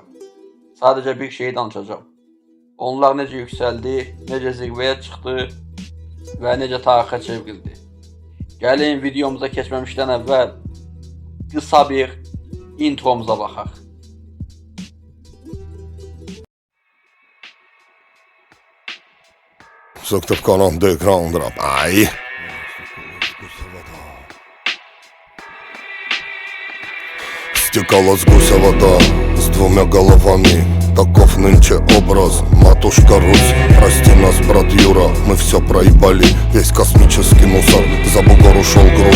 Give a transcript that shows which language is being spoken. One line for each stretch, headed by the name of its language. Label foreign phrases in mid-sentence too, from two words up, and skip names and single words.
Azerbaijani: Sadəcə bir şey danışacağım. Onlar necə yüksəldi, necə zirvəyə çıxdı və necə tarixə çevrildi. Gəlin videomuza keçməmişdən əvvəl qısa bir intromuza baxaq. Söktük kanon
English: Underground Rap.
Azerbaijani: Ay.
Russian: Стекала с гуся вода с двумя головами. Таков нынче образ, матушка Русь. Прости нас, брат Юра, мы все проебали. Весь космический мусор, за бугор ушел груз.